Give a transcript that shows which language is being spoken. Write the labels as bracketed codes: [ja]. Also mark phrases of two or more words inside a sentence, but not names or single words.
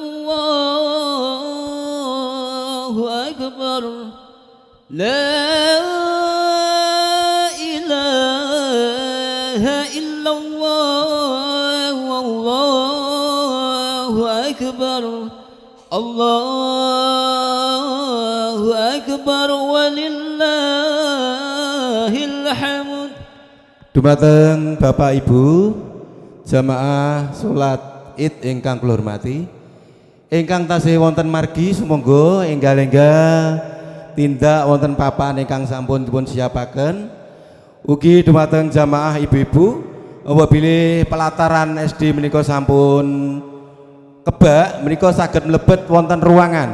[ar] الله أكبر لا إله إلا الله والله أكبر الله أكبر ولله الحمد. [jv] Dumateng Bapak Ibu jamaah salat Id ingkang kula hormati, ingkang tasih wonten margi sumangga enggal-enggal tindak wonten papan ingkang sampun dipun siapaken. Ugi dumateng jamaah ibu-ibu apabila pelataran SD menika sampun kebak menika saged mlebet wonten ruangan.